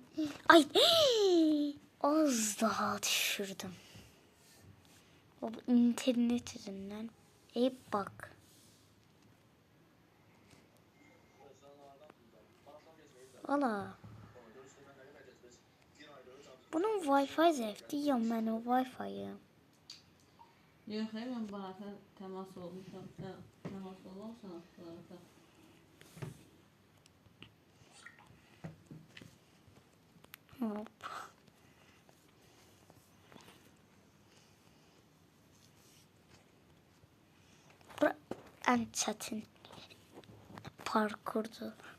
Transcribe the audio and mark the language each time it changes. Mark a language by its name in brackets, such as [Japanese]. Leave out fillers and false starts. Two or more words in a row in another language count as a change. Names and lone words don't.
[Azerbaijani] Ay! Az daha düşürdüm. O internet yüzündən. [Turkish] Bak. Ala. [Azerbaijani] Bunun Wi-Fi zəifdir ya mənim Wi-Fi-yim. [Turkish] Yok, ben bana temas olmuşam. Temas olmuşsan aslında. Hop. [Azerbaijani] Bura ən çətin parkurdur.